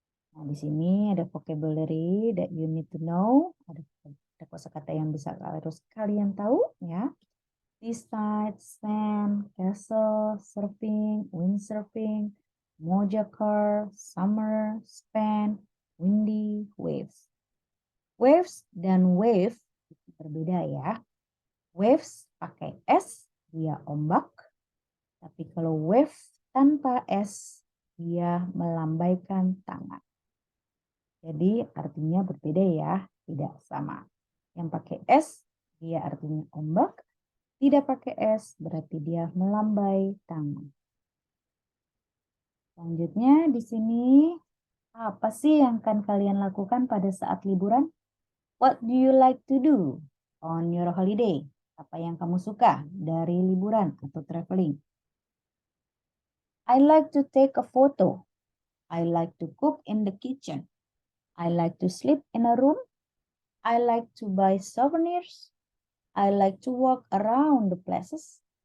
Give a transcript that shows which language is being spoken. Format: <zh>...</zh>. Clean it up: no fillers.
<id>Nah, di sini ada</id> <en>vocabulary that you need to know.</en> <id>Ada kosakata yang harus kalian tahu ya.</id> <en>Seaside, sand, castle, surfing, windsurfing, Mojakar, summer, span, windy, waves.</en> <id>Waves dan wave berbeda ya. Waves pakai S, dia ombak. Tapi kalau wave tanpa S, dia melambaikan tangan. Jadi artinya berbeda ya, tidak sama. Yang pakai S, dia artinya ombak. Tidak pakai S, berarti dia melambai tangan. Selanjutnya di sini, apa sih yang akan kalian lakukan pada saat liburan?</id> <en>What do you like to do on your holiday?</en> <id>Apa yang kamu suka dari liburan atau traveling?</id> <en>I like to take a photo. I like to cook in the kitchen. I like to sleep in a room. I like to buy souvenirs. I like to walk around the places.</en>